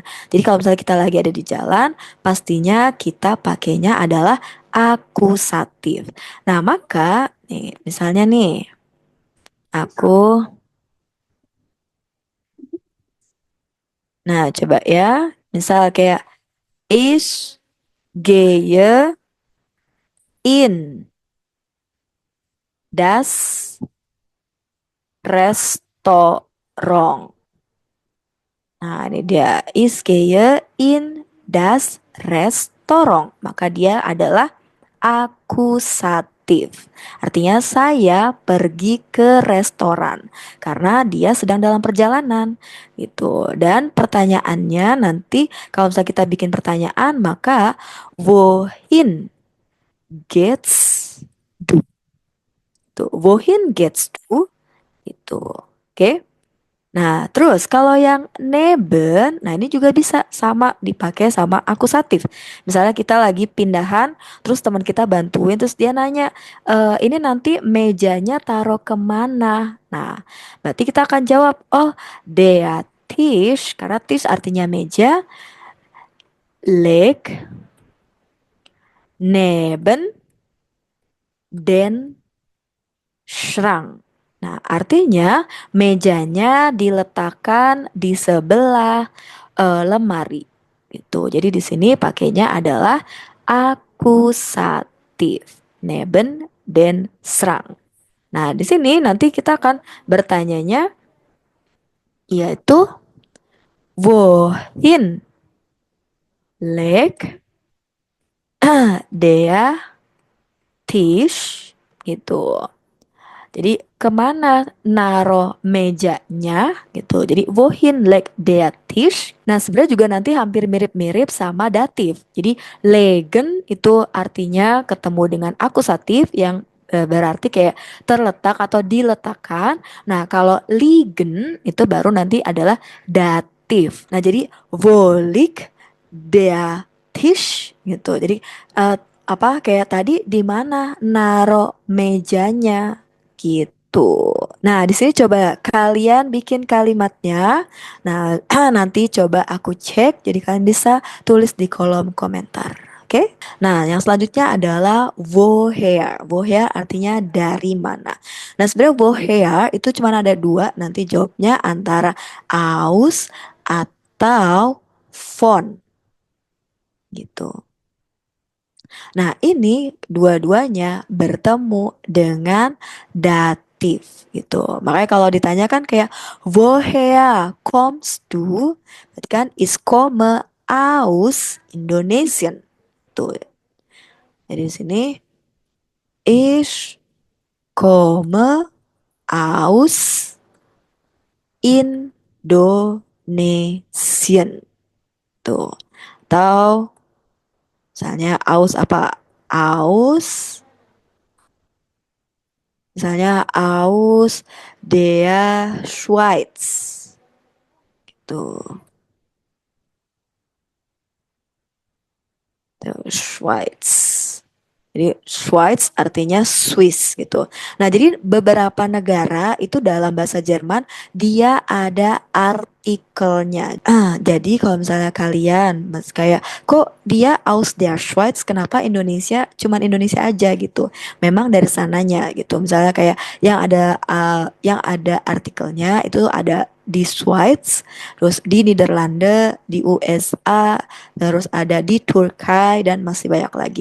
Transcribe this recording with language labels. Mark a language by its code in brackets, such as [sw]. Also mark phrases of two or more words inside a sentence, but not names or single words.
[id] Jadi kalau misalnya kita lagi ada di jalan, pastinya kita pakainya adalah akusatif. Nah, maka nih, misalnya nih, aku, nah coba ya, misal kayak [de] ich gehe in das Restaurant. [id] Nah, ini dia [de] ich gehe in das Restaurant. [id] Maka dia adalah akusatif. akusatif. Artinya saya pergi ke restoran karena dia sedang dalam perjalanan gitu. Dan pertanyaannya nanti kalau misalnya kita bikin pertanyaan maka [de] wohin gets du [id] tuh. [de] Wohin gets du itu. Oke. [id] Nah, terus kalau yang neben, nah ini juga bisa sama dipakai sama akusatif. Misalnya kita lagi pindahan, terus teman kita bantuin, terus dia nanya, ini nanti mejanya taruh kemana? Nah, berarti kita akan jawab, [de] oh, der Tisch, [id] karena Tisch artinya meja, [de] leg, neben, den, Schrank. [id] Nah, artinya mejanya diletakkan di sebelah lemari. Gitu. Jadi di sini pakainya adalah akusatif. [de] Neben den Schrank. [id] Nah, di sini nanti kita akan bertanyanya yaitu [de] wohin legt der Tisch [id] gitu. Jadi kemana naro mejanya gitu. [de] Jadi wohin legt der Tisch. [id] Nah sebenarnya juga nanti hampir mirip-mirip sama datif. Jadi legen itu artinya ketemu dengan akusatif yang berarti kayak terletak atau diletakkan. Nah kalau liegen itu baru nanti adalah datif. Nah jadi [de] wo liegt der Tisch [id] gitu. Jadi eh, apa kayak tadi di mana naro mejanya gitu. Nah, di sini coba kalian bikin kalimatnya. Nah, nanti coba aku cek jadi kalian bisa tulis di kolom komentar. Oke? Nah, yang selanjutnya adalah woher. Woher artinya dari mana. Nah, sebenarnya woher itu cuma ada dua. Nanti jawabnya antara aus atau von gitu. Nah, ini dua-duanya bertemu dengan datif gitu. Makanya kalau ditanyakan kayak [de] woher kommst du? [id] Berarti kan [de] ich komme aus Indonesien. [id] Tuh. Jadi di sini [de] ich komme aus Indonesien. [id] Tuh. Atau misalnya aus apa? [de] Aus Misalnya aus der Schweiz. [id] Tuh, tuh Schweiz. Jadi Schweiz artinya Swiss gitu. Nah, jadi beberapa negara itu dalam bahasa Jerman dia ada artikelnya. Jadi kalau misalnya kalian kayak kok dia [de] aus der Schweiz, [id] kenapa Indonesia cuman Indonesia aja gitu. Memang dari sananya gitu. Misalnya kayak yang ada artikelnya itu ada di Schweiz, terus di Nederlanda, di USA, terus ada di Turki dan masih banyak lagi.